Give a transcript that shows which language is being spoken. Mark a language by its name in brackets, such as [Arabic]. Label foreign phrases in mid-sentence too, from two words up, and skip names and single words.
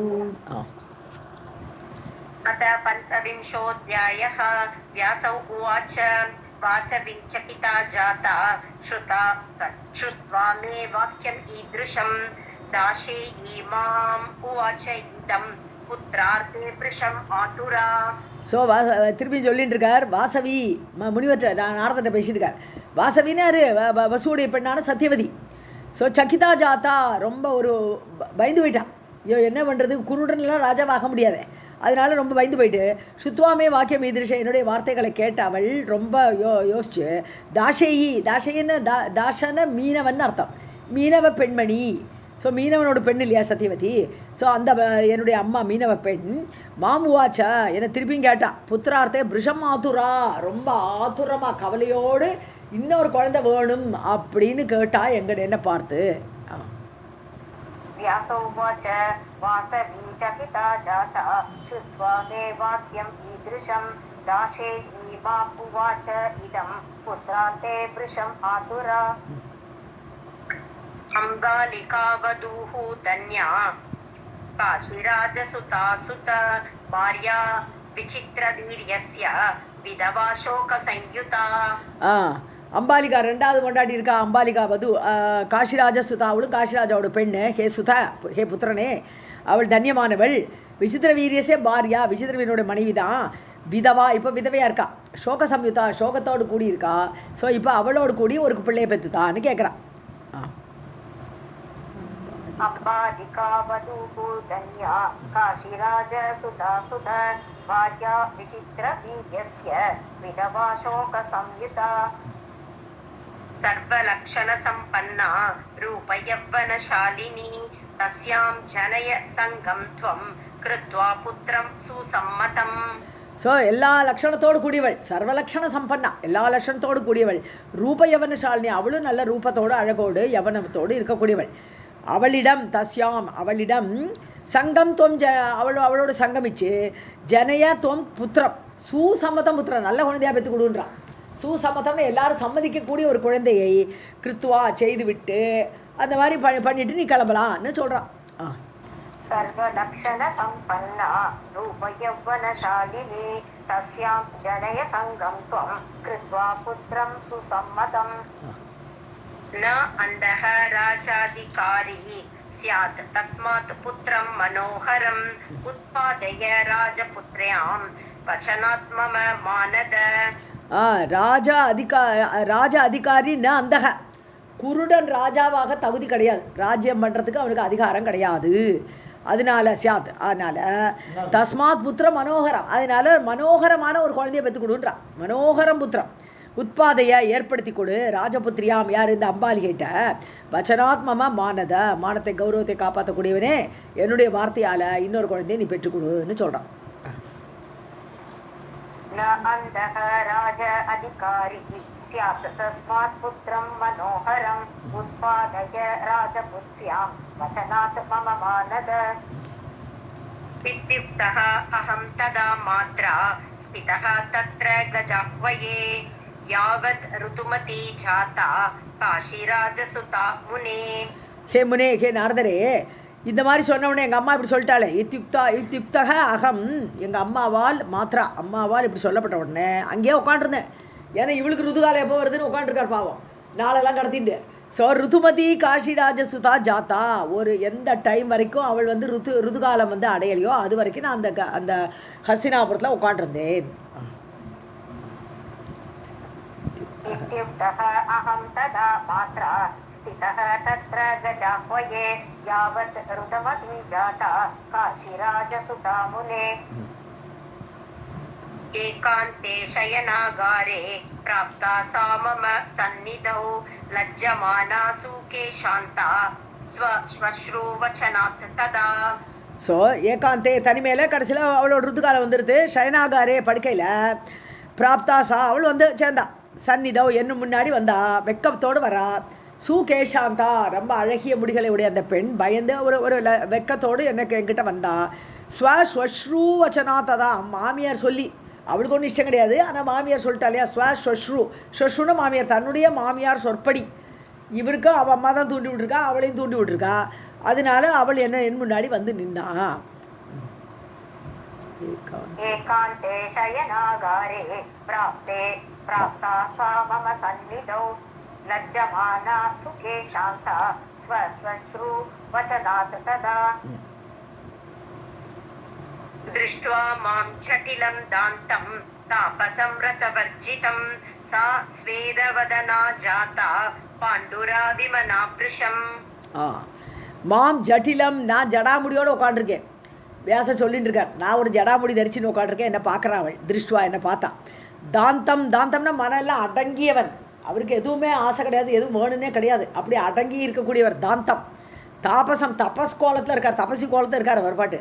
[Sanskrit] अथ पञ्चविंशोऽध्यायः. व्यासौ उवाच वासविञ्च पिता जाता श्रुत्वा मे वाक्यम् ईदृशं दाशेयी माम् उवाच इदं पुत्रार्थे वृषम् आतुरा. [Tamil] ஸோ திருப்பி சொல்லிட்டு இருக்கார் வாசவி முனிவற்ற நாரதட்ட பேசிட்டு இருக்கார். வாசவினாரு வசுவுடைய பெண்ணான சத்தியவதி. ஸோ [Sanskrit] चकिता जाता [Tamil] ரொம்ப ஒரு பயந்து போயிட்டான். ஐயோ என்ன பண்ணுறது, குருடன்லாம் ராஜாவாக முடியாது, அதனால ரொம்ப பயந்து போயிட்டு [Sanskrit] श्रुत्वा मे वाक्यम् ईदृशं [Tamil] என்னுடைய வார்த்தைகளை கேட்ட அவள் ரொம்ப யோசிச்சு தாஷேயின்னு தாஷன மீனவன் அர்த்தம், மீனவ பெண்மணி. ஸோ மீனவனோட பெண் இல்லையா சத்தியவதி. ஸோ அந்த என்னுடைய அம்மா மீனவ பெண் மாமுவாச்சா என்னை திருப்பியும் கேட்டா [Sanskrit] पुत्रार्थे भृशम् आतुरा, [Tamil] ரொம்ப ஆதுரமாக கவலையோடு இன்னொரு குழந்தை வேணும் அப்படின்னு கேட்டா என்ன பார்த்து. [Sanskrit] व्यासोवाच वासवी चकिता जाता श्रुत्वा मे वाक्यम् ईदृशं दाशेयी माम् उवाच इदं पुत्रार्थे वृषम् आतुरा. अम्बालिका वधूः धन्या काशीराजसुता सुत भार्या विचित्रवीर्यस्य विधवा शोकसंयुता. [Tamil] அம்பாலிகா ரெண்டாவது கொண்டாடி இருக்கா. [Sanskrit] अम्बालिका वधू काशीराज सुता, [Tamil] அவளும் காஷிராஜாவோட பெண்ணு. [Sanskrit] हे सुत, [Tamil] ஹே புத்திரனே, அவள் தன்யமானவள். [Sanskrit] विचित्र वीर्यस्य भार्या, [Tamil] விசித்திர வீரனோட மனைவி தான். விதவா, இப்போ விதவையாக இருக்கா. [Sanskrit] शोक संयुता, [Tamil] சோகத்தோடு கூடி இருக்கா. ஸோ இப்போ அவளோடு கூடி ஒரு பிள்ளையை பெற்றுதான்னு கேட்குறான். [Sanskrit] अम्बालिका वधूभूतन्या काशीराज सुधा सुध भार्या विचित्रवीर्यस्य विधवा शोकसंयुता सर्वलक्षणसम्पन्ना रूपयौवनशालिनी तस्यां जनय संगं त्वं कृत्वा पुत्रं सुसम्मतम्. [Tamil] ஸோ எல்லா லட்சணத்தோடு கூடியவள், [Sanskrit] सर्वलक्षण सम्पन्ना, [Tamil] எல்லா லட்சணத்தோடு கூடியவள், [Sanskrit] रूप यौवनशालिनी, [Tamil] அவளும் நல்ல ரூபத்தோடு அழகோடு யவனத்தோடு இருக்கக்கூடியவள். அவளிடம் தஸ்யாம், அவளிடம் [Sanskrit] संगं त्वं [Tamil] அவளோடு சங்கமிச்சு [Sanskrit] जनय त्वं पुत्रं सुसम्मतम् पुत्रं, [Tamil] நல்ல குழந்தையாக பெற்று கொடுன்றான். சுசம்மதம்னு எல்லாரும் சம்மதிக்கக்கூடிய ஒரு குழந்தையை கிருத்துவா செய்துவிட்டு அந்த மாதிரி பண்ணிட்டு நீ கிளம்பலான்னு சொல்கிறான். [Sanskrit] सर्वलक्षण संपन्ना रूपयौवनशालिनी तस्यां जनय संगं त्वं कृत्वा पुत्रं सुसम्मतम्. न अन्धः राजाधिकारी स्यात् तस्मात् पुत्रं मनोहरम् उत्पादय राजपुत्र्यां वचनात् मम मानद. राज अधिकारी न अन्धः, [Tamil] குருடன் ராஜாவாக தகுதி கிடையாது, ராஜ்யம் பண்ணுறதுக்கு அவனுக்கு அதிகாரம் கிடையாது. அதனால சியாத், அதனால [Sanskrit] तस्मात् पुत्र मनोहरम्, [Tamil] அதனால மனோகரமான ஒரு குழந்தைய பெற்று கொடுன்றான். [Sanskrit] मनोहरं पुत्रं [Tamil] உட்பாதையை ஏற்படுத்தி கொடு ராஜபுத்திரியாம், யார் இந்த அம்பாலிகிட்ட [Sanskrit] वचनात्मम मानद, [Tamil] மானத்தை கௌரவத்தை காப்பாற்றக்கூடியவனே என்னுடைய வார்த்தையால் இன்னொரு குழந்தையை நீ பெற்றுக்கொடுன்னு சொல்கிறான். [Sanskrit] न अन्धः राज अधिकारी स्यात् तस्मात् पुत्रं मनोहरम् उत्पादय राजपुत्र्यां वचनात् मम मानद. इत्युक्तः अहं तदा मात्रा स्थितः तत्र गजाह्वये यावत् ऋतुमती जाता काशीराजसुता मुने. हे मुने, [Tamil] ஹே நாரதரே, இந்த மாதிரி சொன்னவுடனே எங்கள் அம்மா இப்படி சொல்லிட்டாளே, [Sanskrit] इत्युक्तः अहम्, [Tamil] எங்கள் அம்மாவால் மாத்ரா, அம்மாவால் இப்படி சொல்லப்பட்ட உடனே அங்கேயே உட்காண்டிருந்தேன். ஏன்னா இவளுக்கு ருதுகாலம் எப்போ வருதுன்னு உட்காந்துருக்கார் பாவம், நாளெல்லாம் கடத்திட்டு. ஸோ [Sanskrit] ऋतुमती काशीराज सुता जाता, [Tamil] ஒரு எந்த டைம் வரைக்கும் அவள் வந்து ருதுகாலம் வந்து அடையலையோ அது வரைக்கும் நான் அந்த ஹஸ்தினாபுரத்தில் உட்காண்டிருந்தேன். [Sanskrit] इत्युक्तः अहं तदा मात्रा स्थितः तत्र गजाह्वये यावत् ऋतुमती जाता काशीराजसुता मुने. एकान्ते शयनागारे प्राप्ता सा मम सन्निधौ लज्जमाना सूके शान्ता स्वश्रूवचनात् तदा. [Tamil] ஸோ ஏகாந்தே தனிமையில் கடைசியில் அவளோட ருதுகாலம் வந்துடுது. ஷயனாகாரே படுக்கையில் பிராப்தாசா அவள் வந்து சேர்ந்தா, சந்நிதோ என்னும் முன்னாடி வந்தா, வெக்கத்தோடு வரா. சுகேஷாந்தா ரொம்ப அழகிய முடிகளை உடைய அந்த பெண் பயந்து ஒரு வெக்கத்தோடு என்கிட்ட வந்தா. [Sanskrit] स्वश्रू वचनात्तदा, [Tamil] மாமியார் சொல்லி, அவளுக்கு ஒன்றும் இஷ்டம் கிடையாது, ஆனால் மாமியார் சொல்லிட்டா இல்லையா, ஸ்வஸ்ருன்னு மாமியார், தன்னுடைய மாமியார் சொற்படி இவருக்கும் அவள் அம்மா தான் தூண்டி விட்டுருக்கா, அவளையும் தூண்டி விட்டுருக்கா. அதனால அவள் என் முன்னாடி வந்து நின்னா. [Sanskrit] एकान्ते शयनागारे प्राप्ता सा मम सन्निधौ लज्जमाना सुखे शान्ता स्वश्रू वचनात् तदा. दृष्ट्वा मां जटिलं दान्तं तापसं रसवर्जितं सा स्वेदवदना जाता पाण्डुरा विमना पृशम्. मां जटिलं, [Tamil] நான் ஜடாமுடியோடு உட்காண்டிருக்கேன். வியாசர் சொல்லிட்டு இருக்கார், நான் ஒரு ஜடாமுடி தரிச்சுன்னு உட்காண்டிருக்கேன். என்னை பார்க்குறான் அவள், திருஷ்டுவா என்னை பார்த்தா. தாந்தம்னா மனம் எல்லாம் அடங்கியவன், அவருக்கு எதுவுமே ஆசை கிடையாது, எதுவும் வேணுன்னே கிடையாது, அப்படி அடங்கி இருக்கக்கூடியவர் தாந்தம். தாபசம், தபஸ் கோலத்தில் இருக்கார், தபசி கோலத்தில் இருக்கார் அவர் பாட்டு.